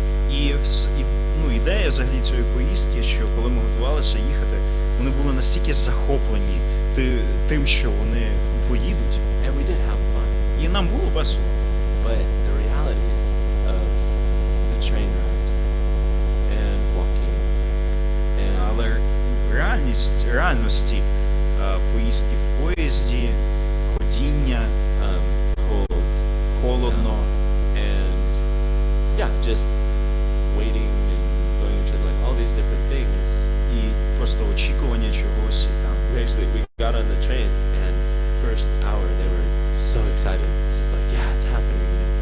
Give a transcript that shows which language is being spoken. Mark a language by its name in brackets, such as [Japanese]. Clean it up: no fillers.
[Ukrainian] І ідея взагалі цієї поїздки, що коли ми готувалися їхати, вони були настільки захоплені тим, що вони поїдуть. [English] And we did have fun. [Ukrainian] І нам було весело. [English] But the realities of the train ride and walking and [Ukrainian] Але реальності поїздки в поїзді, ходіння, холодно, [English] and yeah, just waiting and going to like all these different things. [Ukrainian] і просто очікування чогось і там. [English] We got on the train, and first hour they were so excited. It's just like, yeah, it's happening.